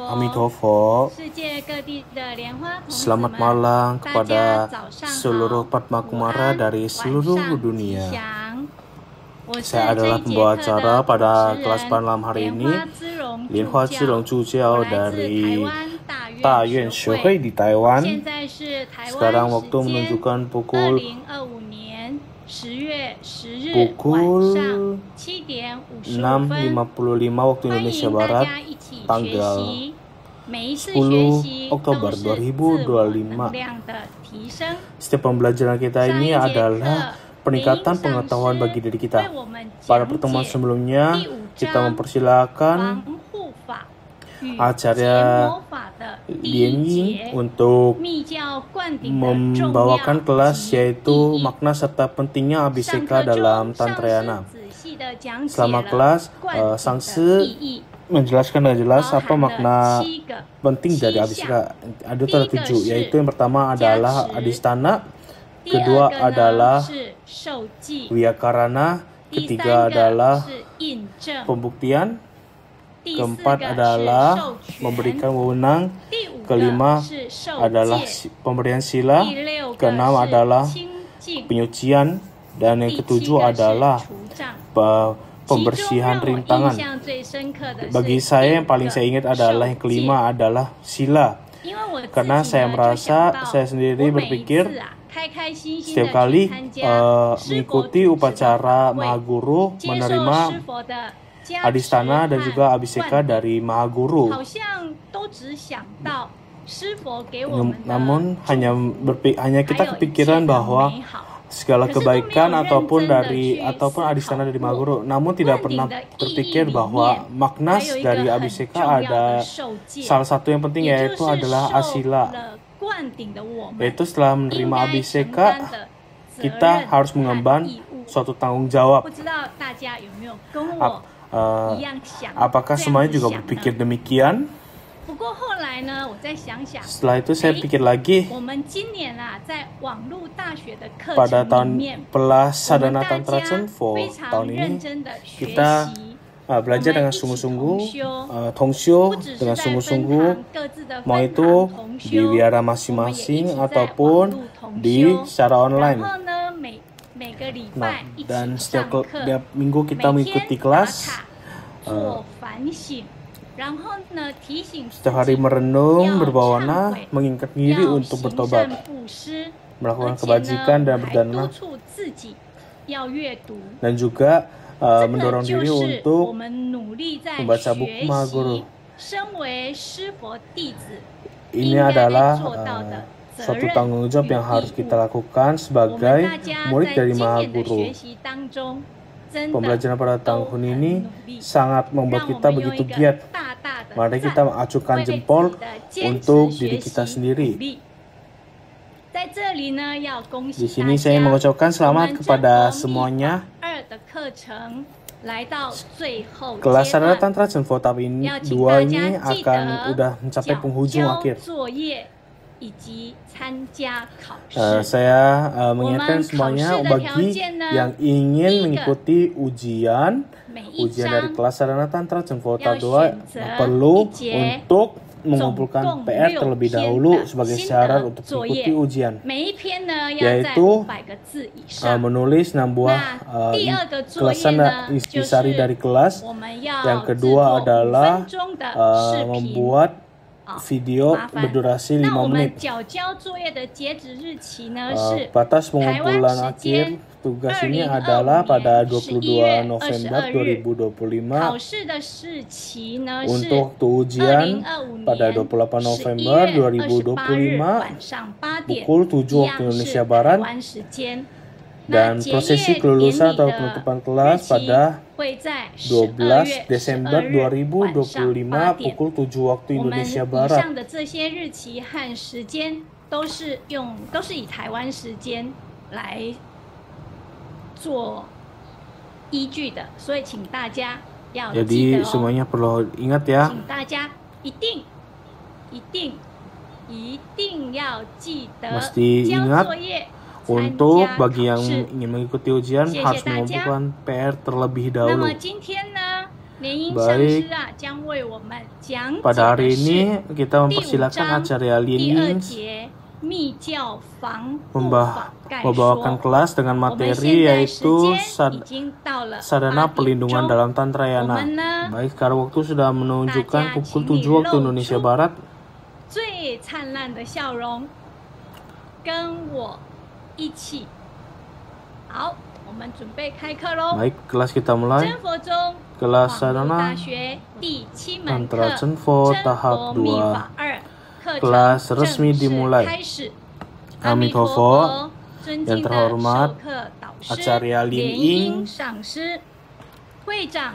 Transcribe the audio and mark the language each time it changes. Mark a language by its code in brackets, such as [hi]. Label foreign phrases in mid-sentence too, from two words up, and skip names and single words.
[zh] Amitabha. 世界各地的莲花童子 [id] Selamat [zh] 们， [id] malam [zh] 大家 [id] kepada [zh] 早上 [id] seluruh [zh] 好， [id] Padma [zh] 午 [id] Kumara [zh] 安， [id] dari [zh] 晚 [id] seluruh [zh] 上吉 [id] dunia. [zh] 祥。我是 [id] Saya [zh] 这 [id] adalah [zh] 一节 [id] pembawa [zh] 课 [id] acara [zh] 的 [id] pada [zh] 主 [id] kelas [zh] 持 [id] pada [zh] 人 [id] malam hari [zh] 莲 [id] ini. [zh] 花之龙 [id] Lianhua [zh] 助 [id] Zilong [zh] 教， [id] Zhujiao [zh] 我来自台 [id] dari [zh] 湾大 [id] Taiyuan [zh] 院学学会。 [id] 会di Taiwan. [zh] 现在是台 [id] Sekarang [zh] 湾 [id] waktu [zh] 时间 [id] menunjukkan pukul [zh] 2025 年10月10日 [id] Pukul [zh] 晚上7点55 [id] 6.55 waktu [zh] 欢 [id] Indonesia [zh] 迎大 [id] Barat, [zh] 家一起学 [id] tanggal [zh] 习，每一次学 [id] 10 [zh] 习 [id] Oktober [zh] 都是自我 [id] 2025. [zh] 能量的提升。 [id] Setiap pembelajaran kita [zh] 上 [id] ini [zh] 一节课 [id] adalah peningkatan [zh] 灵上 [id] pengetahuan [zh] 师 [id] bagi diri [zh] 为 [id] kita. [zh] 我们 [id] Pada [zh] 讲 [id] pertemuan [zh] 解 [id] sebelumnya, [zh] 第5 [id] kita [zh] 章 [id] mempersilahkan [zh] 防护法与结 [id] Acarya [zh] 魔法的第 [id] Lian [zh] 一 [id] Ying [zh] 节 [id] untuk [zh] 密教灌顶的重 [id] membawakan [zh] 要 [id] kelas [zh] 及 [id] yaitu [zh] 意义。 [id] makna serta pentingnya [zh] 上 [id] ABCK [zh] 课 [id] dalam [zh] 中，上师 [id] Tantrayana. [zh] 仔细地讲解 [id] Selama [zh] 了 [id] kelas, [zh] 灌顶 [id] sang [zh] 的 [id] sư [zh] 意义， [id] menjelaskan dengan jelas [zh] 包 [id] apa [zh] 含了 [id] makna [zh] 7个 [id] penting dari 7 ABCK. [zh] 项。 [id] Ada [zh] 第一 [id] ada [zh] 个 [id] 7, [zh] 是 [id] yaitu yang pertama [zh] 加 [id] adalah [zh] 持， [id] Adhisthana, [zh] 第二 [id] kedua [zh] 个呢 [id] adalah [zh] 是受记， [id] Wiyakarana, [zh] 第 [id] ketiga [zh] 三个 [id] adalah [zh] 是印证， [id] pembuktian, [zh] 第四 [id] keempat [zh] 个是 [id] adalah [zh] 授权， [id] memberikan wewenang, [zh] 第五 [id] kelima [zh] 个是受 [id] adalah [zh] 戒， [id] pemberian sila, [zh] 第六个 [id] keenam [zh] 是 [id] adalah [zh] 清净， [id] penyucian, dan yang [zh] 第七 [id] ketujuh [zh] 个是 [id] adalah [zh] 除障。 其中 [id] pembersihan [zh] 让我印 [id] rintangan. [zh] 象最深刻的是 [id] Bagi [zh] 第 [id] saya [zh] 五 [id] yang paling [zh] 个 [id] saya ingat adalah [zh] 受 [id] yang [zh] 戒， [id] kelima adalah sila. [zh] 因为我自己 [id] Karena [zh] 呢 [id] saya [zh] 就想 [id] merasa [zh] 到 [id] saya sendiri [zh] 我每一 [id] berpikir [zh] 次啊开开心心 [id] setiap [zh] 的去 [id] kali [zh] 参加师佛 [id] mengikuti [zh] 主持的 [id] upacara [zh] 法会， [id] Mahaguru [zh] 接受 [id] menerima [zh] 师佛的加持 [id] Adhisthana dan [zh] 和 [id] juga ABCK [zh] 灌顶， [id] dari Mahaguru. [zh] 好像都只想到师佛给我们的 [id] Namun [zh] 祝 [id] hanya [zh] 福， [id] hanya [zh] 还 [id] kita [zh] 有一切 [id] kepikiran [zh] 的 [id] bahwa [zh] 美好。 [id] segala [zh] 可是都没有 [id] kebaikan [zh] 认 [id] ataupun [zh] 真的 [id] dari [zh] 去 [id] ataupun [zh] 思 [id] Adhisthana [zh] 考 [id] dari [zh] 过 [id] Mahaguru, namun tidak [zh] 灌顶 [id] pernah [zh] 的意义 [id] berpikir [zh] 里 [id] bahwa [zh] 面 [id] makna [zh] 还有一 [id] dari [zh] 个很 [id] ABCK [zh] 重要的 [id] ada [zh] 受戒， [id] salah satu yang penting [zh] 也就 [id] yaitu [zh] 是 [id] adalah [zh] 受 [id] asila, [zh] 了灌顶的我们 [id] yaitu setelah [zh] 应 [id] menerima [zh] 该承 [id] ABCK [zh] 担的责 [id] kita [zh] 任 [id] harus [zh] 和 [id] mengemban [zh] 义务。 [id] suatu tanggung jawab. [zh] 不知道大家有没有跟 [id] Ap- [zh] 我一样想 [id] apakah [zh] 这样 [id] semuanya [zh] 子 [id] juga [zh] 想 [id] berpikir [zh] 呢？ [id] demikian? [zh] 不过后来呢，我再想想， [id] Setelah itu saya pikir lagi [zh] 我们今年啊，在网络大学的课 [id] pada [zh] 程里 [id] tahun [zh] 面， [id] Pelas [zh] 我们 [id] Sadhana [zh] 大 [id] Tantra [zh] 家 [id] Chenpo [zh] 非常 [id] tahun [zh] 认 [id] ini [zh] 真的学 [id] kita [zh] 习， [id] belajar dengan [zh] 我们一起 [id] sungguh-sungguh [zh] 同修， [id] Tongsyo [zh] 不只是 [id] dengan [zh] 在分 [id] sungguh-sungguh [zh] 堂各自的 [id] mau [zh] 分 [id] itu [zh] 堂同 [id] di [zh] 修， [id] wihara [zh] 我们也一 [id] masing-masing [zh] 起在网 [id] ataupun [zh] 络同 [id] di [zh] 修。 [id] secara [zh] 然 [id] online. [zh] 后呢，每个礼 [id] Nah, [zh] 拜一起 [id] dan [zh] 上 [id] setiap [zh] 课， [id] tiap minggu kita [zh] 每 [id] mengikuti [zh] 天打 [id] kelas, [zh] 卡做反省，然后呢提醒自 [id] setiap hari [zh] 己 [id] merenung, [zh] 要 [id] berbawana, [zh] 忏悔， [id] mengingat diri [zh] 要 [id] untuk [zh] 行 [id] bertobat, [zh] 善布施， [id] melakukan [zh] 而且 [id] kebajikan [zh] 呢， [id] dan [zh] 我还 [id] berdana, [zh] 督促自己要阅读。 [id] dan juga [zh] 这 [id] mendorong [zh] 个就 [id] diri [zh] 是我 [id] untuk [zh] 们努力在 [id] membaca [zh] 学 [id] buku Mahaguru. [zh] 习，身为师佛弟子 [id] Ini [zh] 应该 [id] adalah [zh] 做到的责 [id] suatu [zh] 任 [id] tanggung jawab [zh] 与 [id] yang harus [zh] 义 [id] kita [zh] 务。 [id] lakukan [zh] 我们 [id] sebagai [zh] 大家 [id] murid [zh] 在 [id] dari [zh] 今年的 [id] Mahaguru. [zh] 学习当中，真的 [id] Pembelajaran pada [zh] 都 [id] tahun [zh] 很 [id] ini [zh] 努力， [id] sangat [zh] 让 [id] membuat [zh] 我 [id] kita [zh] 们用 [id] begitu [zh] 一个 [id] giat. [zh] 大大的 [id] Mari [zh] 赞 [id] kita mengacukan [zh] 为自 [id] jempol [zh] 己的坚 [id] untuk [zh] 持 [id] diri [zh] 学 [id] kita [zh] 习鼓 [id] sendiri. [zh] 励。在这里呢，要恭 [id] Di [zh] 喜大 [id] sini saya [zh] 家， [id] mengucapkan [zh] 我 [id] selamat [zh] 们真 [id] kepada [zh] 佛密 [id] semuanya. [zh] 法2的课程来到最后 [id] Kelas [zh] 阶 [id] Sadhana [zh] 段， [id] Tantra Chenpo tahun ini [zh] 要请 [id] dua [zh] 大 [id] ini [zh] 家记 [id] akan [zh] 得 [id] udah mencapai [zh] 缴 [id] penghujung [zh] 交 [id] akhir. [zh] 作业以及参加考试。 [id] Saya [zh] 我 [id] mengingatkan [zh] 们考 [id] semuanya [zh] 试的条 [id] bagi [zh] 件呢， [id] yang [zh] 第一 [id] ingin [zh] 个 [id] mengikuti ujian [zh] 每一 [id] ujian dari [zh] 章 [id] kelas Sadhana Tantra Chenpo Yang tahun 2 [zh] 选择 [id] perlu [zh] 一节 [id] untuk mengumpulkan [zh] 总共 [id] PR [zh] 6 [id] terlebih [zh] 篇 [id] dahulu [zh] 的 [id] sebagai [zh] 心 [id] syarat [zh] 得 [id] untuk [zh] 作 [id] mengikuti [zh] 业， [id] ujian. [zh] 每一篇呢要在 [id] Yaitu [zh] 500个字以上。 [id] menulis 6 buah [zh] 那第二个作业 [id] kelesan [zh] 呢，就 [id] intisari [zh] 是 [id] dari kelas. [zh] 我们要 [id] Yang [zh] 制 [id] kedua [zh] 作5 [id] adalah [zh] 分钟的视频。 [id] membuat [zh] 好， [id] video [zh] 麻烦。 [id] berdurasi [zh] 那 [id] 5 [zh] 我们 [id] menit. [zh] 缴交作业的截止日期呢是 [id] Batas [zh] 台湾 [id] pengumpulan [zh] 时 [id] akhir [zh] 间 [id] tugas ini [zh] 2025 [id] adalah pada [zh] 年11 [id] 22 [zh] 月 [id] November [zh] 22日， [id] 2025. [zh] 考试的日期呢是 [id] Untuk waktu ujian [zh] 2025 [id] pada [zh] 年 [id] 28 [zh] 11 [id] November [zh] 月28日 [id] 2025 [zh] 晚上8点， [id] pukul 7 waktu [zh] 一样是 [id] Indonesia [zh] 台 [id] Barat. [zh] 湾时间。 [id] Dan prosesi kelulusan atau penutupan kelas pada 12 Desember 2025 pukul 7 waktu Indonesia Barat. [zh] 我们以上的这些日期和时间都是以台湾时间来做依据的，所以请大家要记得 [id] Jadi semuanya perlu ingat ya. [zh] 请大家一定要记得 [id] Mesti [zh] 交 [id] ingat [zh] 作业。 [id] Untuk bagi yang [zh] 参加考试 [id] ingin mengikuti ujian [zh] 谢谢 [id] harus [zh] 大家。 [id] mengumpulkan PR terlebih [zh] 那么 [id] dahulu. [zh] 今天呢，联英 [id] Baik [zh] 上师啊将为我们讲解 [id] Pada [zh] 的 [id] hari [zh] 是 [id] ini kita [zh] 第五 [id] mempersilakan [zh] 章 [id] acara [zh] 第二 [id] Lian [zh] 节密教防护法概 [id] membawakan [zh] 说。 [id] kelas dengan [zh] 我们 [id] materi [zh] 现在时 [id] yaitu [zh] 间已经到了 [id] sadana [zh] 8点 [id] perlindungan [zh] 钟， [id] dalam [zh] 我 [id] Tantrayana. [zh] 们呢 [id] Baik, sekarang waktu sudah menunjukkan [zh] Daja, [id] pukul [zh] 请你 [id] 7 waktu [zh] 露 [id] Indonesia [zh] 出 [id] Barat. [zh] 最灿烂的笑容，跟我一起。好，我们准备开课喽。 [id] Baik, kelas kita mulai. [zh] 真佛宗 [id] Kelas [zh] 网络 [id] sadana [zh] 大学第7门课 [id] Tantra Chenfo [zh] 真 [id] tahap [zh] 佛密 [id] 2. [zh] 法2课 [id] Kelas [zh] 程 [id] resmi [zh] 正式 [id] dimulai. [zh] 开始。 Amitofo, 尊 [id] yang [zh] 敬的 [id] terhormat [zh] 授课导师 [id] Acarya Lin [zh] 莲 [id] Ying [zh] 英上师，会长